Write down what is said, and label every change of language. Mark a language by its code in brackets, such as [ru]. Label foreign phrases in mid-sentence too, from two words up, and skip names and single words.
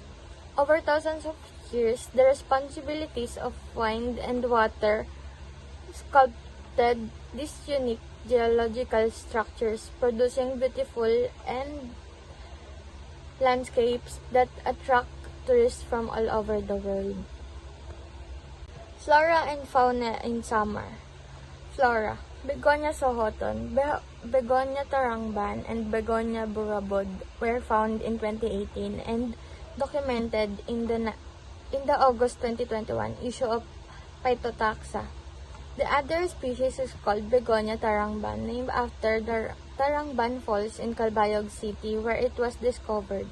[en] Over thousands of years, the responsibilities of wind and water sculpted these unique geological structures, producing beautiful and landscapes that attract tourists from all over the world. Flora and fauna in Samar. Flora: Begonia sohoton, Begonia tarangban, and Begonia burabod were found in 2018 and documented in the August 2021 issue of Phytotaxa. The other species is called Begonia tarangban, named after the Tarangban Falls in Calbayog City, where it was discovered.